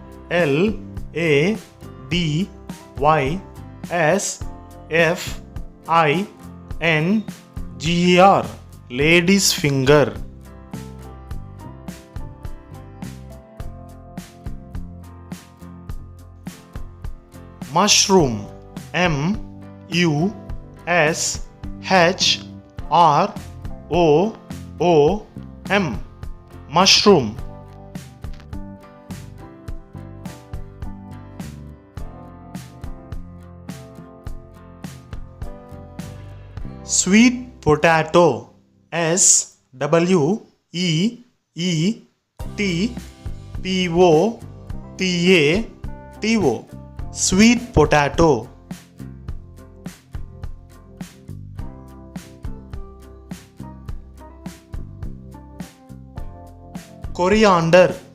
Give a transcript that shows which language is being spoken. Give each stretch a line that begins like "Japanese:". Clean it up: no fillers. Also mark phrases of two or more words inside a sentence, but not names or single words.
English: L-A-D-Y-S-F-I-N-G-E-R. Lady's finger. Mushroom. M-U-S-H-R-O-O-M. Mushroom. Sweet potato. S-W-E-E-T-P-O-T-A-T-O. Sweet potato. Coriander.